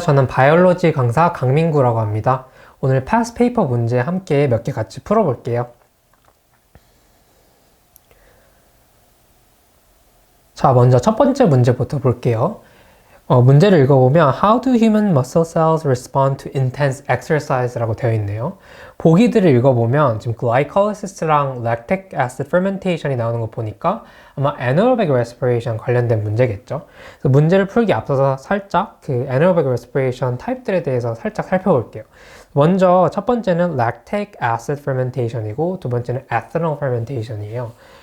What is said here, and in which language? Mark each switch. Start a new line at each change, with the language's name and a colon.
Korean: 저는 바이올로지 강사 강민구라고 합니다. 오늘 past paper 문제 함께 몇 개 같이 풀어볼게요. 자, 먼저 첫 번째 문제부터 볼게요.
English: 문제를 읽어보면 How do human muscle cells respond to intense exercise
Korean: 라고 되어 있네요. 보기들을 읽어보면 지금 glycolysis랑 lactic acid fermentation이 나오는 거 보니까 아마 anaerobic respiration 관련된 문제겠죠. 그래서 문제를 풀기 앞서서 살짝 그 anaerobic respiration 타입들에 대해서 살짝 살펴볼게요. 먼저 첫 번째는 lactic acid fermentation이고 두 번째는 ethanol fermentation이에요.